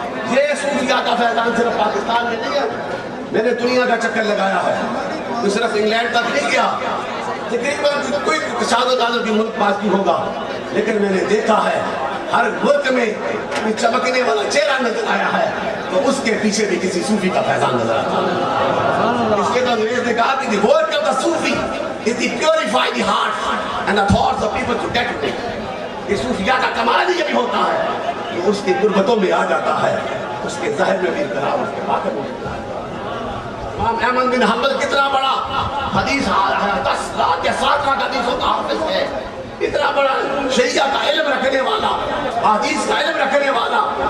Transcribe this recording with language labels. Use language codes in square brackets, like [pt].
[ur] یہ صوفیاء کا فیضان صرف پاکستان میں نہیں ہے، میں نے دنیا کا چکر لگایا ہے، تو صرف انگلینڈ تک نہیں گیا، تقریباً کوئی شاد و دادر کی ملک پاس کی ہوگا، لیکن میں نے دیکھا ہے ہر ملک میں چمکنے والا چہرہ نظر آیا ہے تو اس کے پیچھے بھی کسی صوفی کا فیضان نظر آتا ہے. اس کے تو انگریز نے کہا کہ [en] the work of the Sufi is to purify the heart and the thoughts of people to get to it. [ur] کہ صوفیہ کا کمال ہی یہی ہوتا ہے کہ اس کی قربتوں میں آ جاتا ہے، اس کے ظاہر میں بھی انقلاب، اس کے باطن میں بھی۔ امام احمد بن حنبل کتنا بڑا حدیث 10 لاکھ یا 7 لاکھ حدیثوں کا حافظ ہے، اتنا بڑا شریعہ کا علم رکھنے والا، حدیث کا علم رکھنے والا،